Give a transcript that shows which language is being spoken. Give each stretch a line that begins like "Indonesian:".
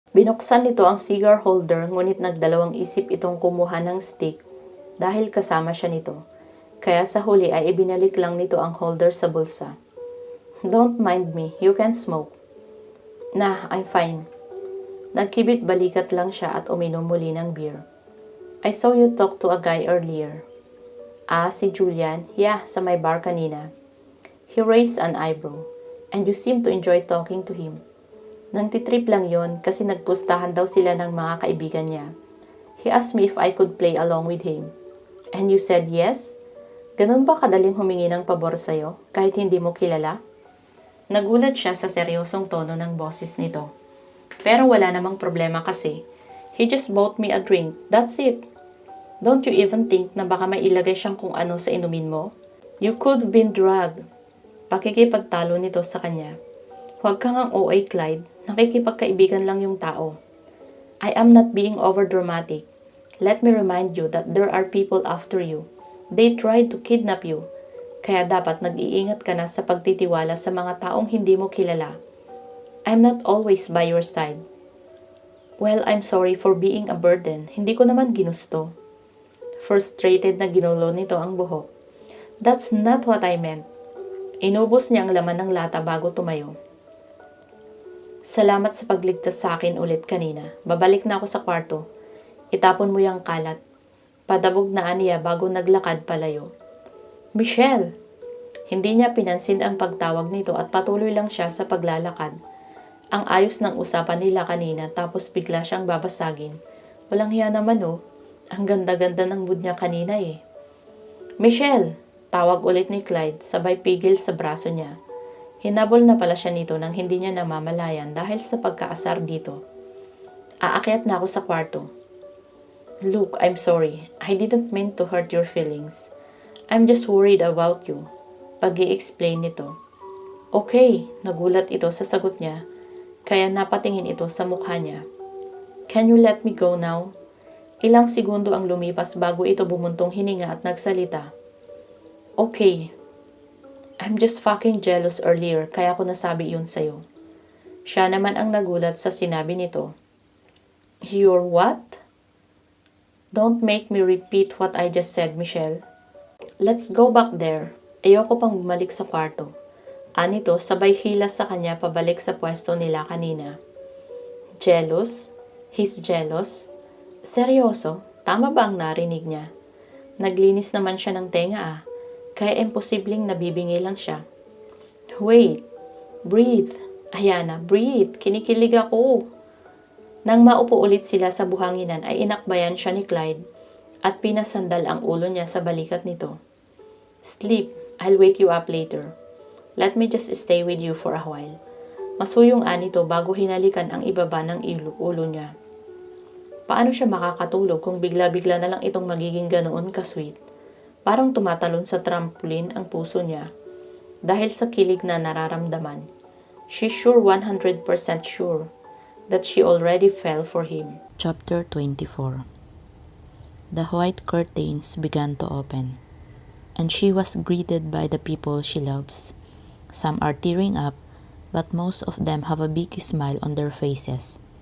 Filipino: Binuksan nito ang cigar holder ngunit nagdalawang isip itong kumuha ng stick dahil kasama siya nito. Kaya sa huli ay ibinalik lang nito ang holder sa bulsa.
English: Don't mind me, you can smoke. Nah, I'm fine.
Filipino: Nagkibit balikat lang siya at uminom muli ng beer.
English: I saw you talk to a guy earlier. Ah, si Julian? Yeah,
Filipino: sa may bar kanina.
English: He raised an eyebrow. And you seem to enjoy talking to him.
Filipino: Nangtitrip lang yon kasi nagpustahan daw sila ng mga kaibigan niya.
English: He asked me if I could play along with him. And you said yes?
Filipino: Ganun ba kadaling humingi ng pabor sa'yo kahit hindi mo kilala? Nagulat siya sa seryosong tono ng boses nito. Pero wala namang problema kasi.
English: He just bought me a drink, that's it. Don't you even think
Filipino: na baka may ilagay siyang kung ano sa inumin mo?
English: You could have been drugged.
Filipino: Pakikipagtalo nito sa kanya. Huwag kang ang OA, Clyde. Nakikipagkaibigan lang yung tao.
English: I am not being overdramatic. Let me remind you that there are people after you. They tried to kidnap you.
Filipino: Kaya dapat nag-iingat ka na sa pagtitiwala sa mga taong hindi mo kilala.
English: I'm not always by your side. Well, I'm sorry for being a burden.
Filipino: Hindi ko naman ginusto. Frustrated na ginulo nito ang buhok.
English: That's not what I meant.
Filipino: Inubos niya ang laman ng lata bago tumayo. Salamat sa pagligtas sa akin ulit kanina. Babalik na ako sa kwarto. Itapon mo yung kalat. Padabog na aniya bago naglakad palayo. Michelle! Hindi niya pinansin ang pagtawag nito at patuloy lang siya sa paglalakad. Ang ayos ng usapan nila kanina tapos bigla siyang babasagin. Walang hiya naman oh. Ang ganda-ganda ng mood niya kanina eh. Michelle! Tawag ulit ni Clyde sabay pigil sa braso niya. Hinabol na pala siya nito nang hindi niya namamalayan dahil sa pagkaasar dito. Aakyat na ako sa kwarto.
English: Look, I'm sorry. I didn't mean to hurt your feelings. I'm just worried about you.
Filipino: Pag-i-explain nito. Okay, nagulat ito sa sagot niya. Kaya napatingin ito sa mukha niya.
English: Can you let me go now?
Filipino: Ilang segundo ang lumipas bago ito bumuntong hininga at nagsalita. Okay.
English: I'm just fucking jealous earlier
Filipino: kaya ko nasabi yun sa'yo. Siya naman ang nagulat sa sinabi nito.
English: You're what? Don't make me repeat what I just said, Michelle. Let's go back there.
Filipino: Ayoko pang bumalik sa kwarto. Anito sabay hila sa kanya pabalik sa pwesto nila kanina.
English: Jealous? He's jealous?
Filipino: Seryoso? Tama ba ang narinig niya? Naglinis naman siya ng tenga kaya imposibleng nabibingi lang siya.
English: Wait, breathe. Ayana, breathe.
Filipino: Kinikilig ako. Nang maupo ulit sila sa buhanginan ay inakbayan siya ni Clyde at pinasandal ang ulo niya sa balikat nito.
English: Sleep, I'll wake you up later. Let me just stay with you for a while.
Filipino: Masuyong anito bago hinalikan ang ibaba ng ulo niya. Paano siya makakatulog kung bigla-bigla na lang itong magiging ganoon ka-sweet? Parang tumatalon sa trampoline ang puso niya dahil sa kilig na nararamdaman.
English: She's sure 100% sure that she already fell for him. Chapter 24. The white curtains began to open, and she was greeted by the people she loves. Some are tearing up, but most of them have a big smile on their faces.